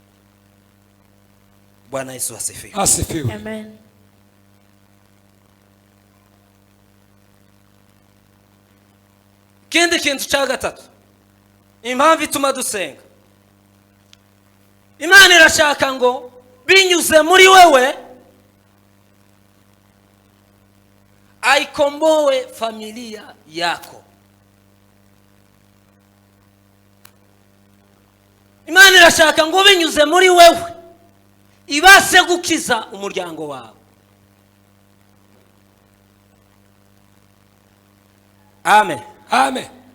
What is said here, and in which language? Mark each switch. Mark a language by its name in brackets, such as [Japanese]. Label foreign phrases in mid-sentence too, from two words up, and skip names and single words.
[Swahili] Bwana Yesu asifiwe. Asifiwe. Amen. [Kinyarwanda] Kindi kintu cya gatatu, impamvu ituma dusenga, Imana irashaka ngo binyuze muri wewe [Swahili] aikomboe familia yako. [Kinyarwanda] Imana irashaka ngo binyuze muri wewe ibase gukiza umuryango wawe. Amen. Amen.